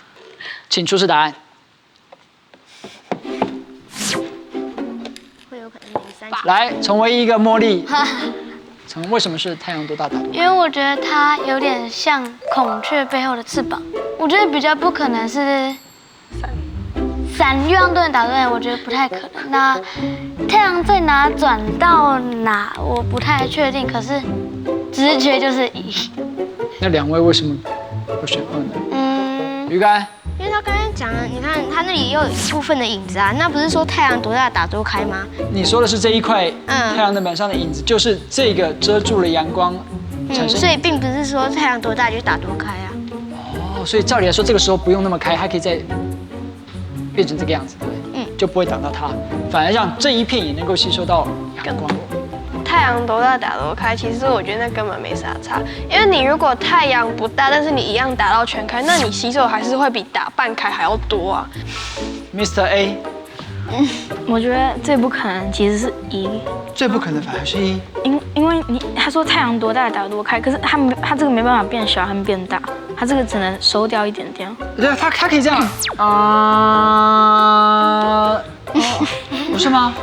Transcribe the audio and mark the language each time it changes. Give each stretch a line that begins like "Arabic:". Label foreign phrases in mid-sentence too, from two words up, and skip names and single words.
Chinese: 請出示答案。來，成為一個茉莉。為什麼是太陽多大打？因為我覺得它有點像孔雀背後的翅膀，我覺得比較不可能是傘，月亮都能打斷，我覺得不太可能。那太陽在哪轉到哪，我不太確定，可是直覺就是1。那2位為什麼不選2呢？魚竿。因為他剛才講了，你看他那裡也有一部分的影子啊，那不是說太陽多大打都開嗎？你說的是這一塊太陽能板上的影子，就是這個遮住了陽光，所以並不是說太陽多大就打多開啊。哦，所以照理來說，這個時候不用那麼開，還可以再變成這個樣子，對不對？就不會擋到它，反而讓這一片也能夠吸收到陽光。太陽多大打多開，其實我覺得那根本沒啥差，因為你如果太陽不大，但是你一樣打到全開，那你吸收還是會比打半開還要多啊。 Mr. A，我觉得最不可能其实是一，最不可能反而是一。因为他说太阳多大打多开，可是他这个没办法变小和变大，他这个只能收掉一点点。对，他可以这样不是吗？